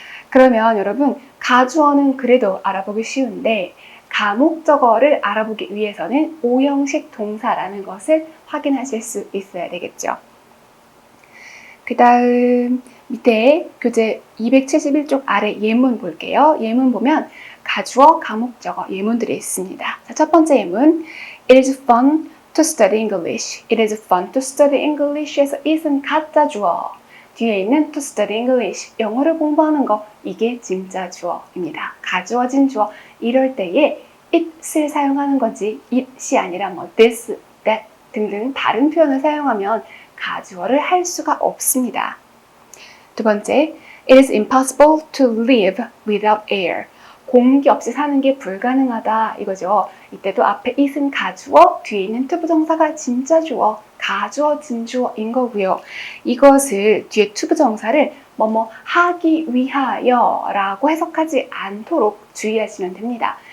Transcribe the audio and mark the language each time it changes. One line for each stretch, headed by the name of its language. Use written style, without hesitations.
Korean: 그러면 여러분 가주어는 그래도 알아보기 쉬운데 가목적어를 알아보기 위해서는 오형식 동사라는 것을 확인하실 수 있어야 되겠죠. 그 다음 밑에 교재 271쪽 아래 예문 볼게요. 예문 보면 가주어, 가목적어 예문들이 있습니다. 자, 첫 번째 예문
English: It is fun to study English. It is fun to study English
Korean: 에서 it은 가짜 주어, 뒤에 있는
English: to study English,
Korean: 영어를 공부하는 거, 이게 진짜 주어입니다. 가주어진 주어, 이럴 때에 it을 사용하는 거지 it이 아니라 뭐 this, that 등등 다른 표현을 사용하면 가주어를 할 수가 없습니다. 두 번째,
English: It is impossible to live without air.
Korean: 공기 없이 사는 게 불가능하다 이거죠. 이때도 앞에 it은 가주어, 뒤에 있는 to 부정사가 진짜 주어, 가주어, 진주어인 거고요. 이것을 뒤에 to 부정사를 뭐뭐 하기 위하여 라고 해석하지 않도록 주의하시면 됩니다.